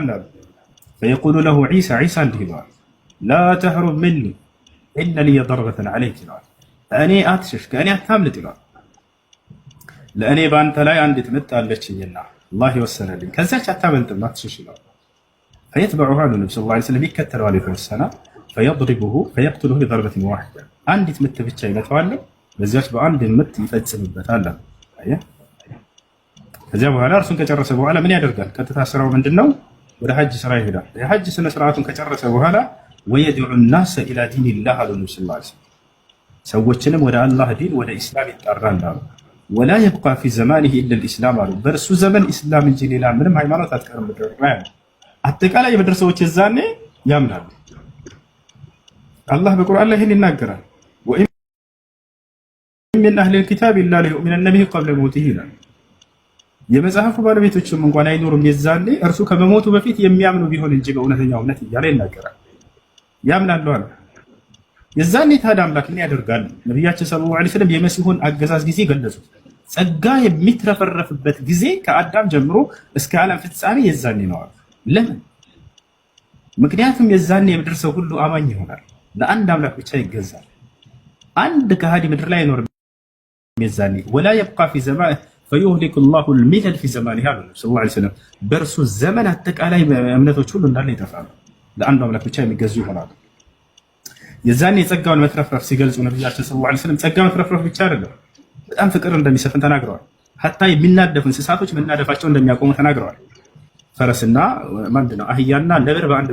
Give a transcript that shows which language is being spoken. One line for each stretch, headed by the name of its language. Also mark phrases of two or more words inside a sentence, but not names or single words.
Amharic: አሉ።
Arabic: فيقول له عيسى
Amharic: ዒሳ እንዲህ ይለዋል
Arabic: لا تهرب مني إن لي ضربة عليك
Amharic: ይለዋል። እኔ አትሸሽ ከእኔ አታምልጥ ይለዋል። ለእኔ በአንተ ላይ አንዲት ምጥ አለችኝና አላህ ይወሰነልኝ ከዛች አታመልጥም አትሸሽ ይለዋል። ፈየትበዑሁ አሉ ነብዩ
Arabic: صلى الله عليه وسلم
Amharic: ይከተለዋል የተወሰነ
Arabic: فيضربه فيقتله بضربة واحدة
Amharic: አንዲት ምት ብቻ ይመታዋል በዚያች በአንድ ምት ይፈጽምበታል። ከዚያ በኋላ እርሱን ከጨረሰ በኋላ ምን ያደርጋል? ቀጥታ ስራው ምንድነው? ወደ ሐጅ ስራ ይሄዳል። የሐጅ ስነ ስርዓቱን ከጨረሰ በኋላ
Arabic: ويدعو الناس إلى دين الله
Amharic: አሉ ነብዩ
Arabic: صلى الله عليه وسلم
Amharic: ሰዎችንም ወደ አላህ ዲን ወደ ኢስላም ይጣራል አሉ።
Arabic: ولا يبقى في زمانه إلا الإسلام
Amharic: አሉ በእርሱ ዘመን ኢስላም እንጂ ሌላ ምንም ሃይማኖት አትቀርም ምድር ላይ አጠቃላይ የምድር ሰዎች የዛኔ ያምናሉ። አላህ በቁርአን ላይ ይህን ይናገራል።
Arabic: وإن من أهل الكتاب إلا ليؤمنن به قبل موته
Amharic: ይላል። የመጽሐፉ ባለቤቶችም እንኳን አይኖሩም የዛኔ እርሱ ከመሞቱ በፊት የሚያምኑ ቢሆን እንጂ በእውነተኛው እምነት እያለ ይናገራል። ያምናሉ አለ። የዛኔ ታዲያ አምላክ ምን ያደርጋል? ነቢያችን
Arabic: صلى الله عليه وسلم
Amharic: የመሲሁን አገዛዝ ጊዜ ገለጹት። ጸጋ የሚትረፈረፍበት ጊዜ ከአዳም ጀምሮ እስከ ዓለም ፍጻሜ የዛኔ ነው አሉ። ለምን? ምክንያቱም የዛኔ የምድር ሰው ሁሉ አማኝ ይሆናል፣ ለአንድ አምላክ ብቻ ይገዛል። አንድ ከሃዲ ምድር ላይ አይኖርም የዛኔ
Arabic: ولا يبقى في زمان فيهلك الله الملل في زمانه
Amharic: አሉ
Arabic: صلى الله عليه وسلم።
Amharic: በእርሱ ዘመን አጠቃላይ እምነቶች ሁሉ እንዳለ ይጠፋሉ፣ ለአንዱ አምላክ ብቻ የሚገዙ ይሆናሉ። የዛኔ የጸጋውን መትረፍረፍ ሲገልጹ ነብያችን
Arabic: صلى الله عليه وسلم
Amharic: ጸጋ መትረፍረፍ ብቻ አይደለም፣ በጣም ፍቅር እንደሚሰፍን ተናግረዋል። ሐታ የሚናደፉ እንስሳቶች መናደፋቸው እንደሚያቆሙ ተናግረዋል። ፈረስና ምንድነው አህያና ነብር በአንድ